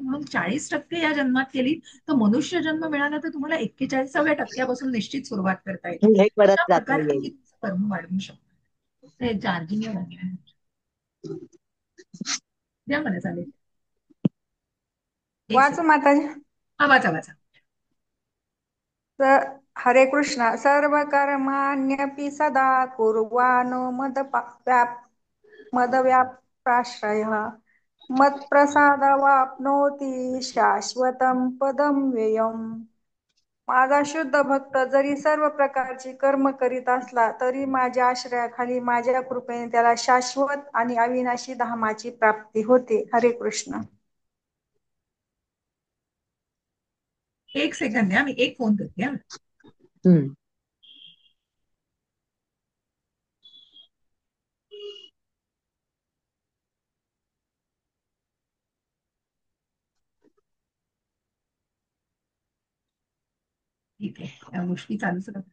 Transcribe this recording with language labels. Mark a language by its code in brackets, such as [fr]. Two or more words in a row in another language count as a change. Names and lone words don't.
[mr] म्हणून 40% या जन्मात केली तर मनुष्य जन्म मिळाला तर तुम्हाला 41व्या टक्क्यापासून निश्चित सुरुवात करता येते. पुढे करत अशा जाता प्रकारे तुम्ही येईल. तुमचं कर्म वाढवू शकता. ते चार्जिंग द्या मला, चालेल. एक वाचू सेकंड. माताजी. हा वाचा वाचा. हरे कृष्ण. [sa] सर्व कर्माण्यपि सदा कुर्वाणो मदव्याप्राश्रयः मत्प्रसादवाप्नोति शाश्वतं पदं व्ययम्. [mr] माझा शुद्ध भक्त जरी सर्व प्रकारची कर्म करीत असला तरी माझ्या आश्रयाखाली माझ्या कृपेने त्याला शाश्वत आणि अविनाशी धामाची प्राप्ती होते. हरे कृष्ण. एक सेकंद द्या, मी एक फोन करते हा. हम्म. ठीक आहे, या गोष्टी चालूच राहतात.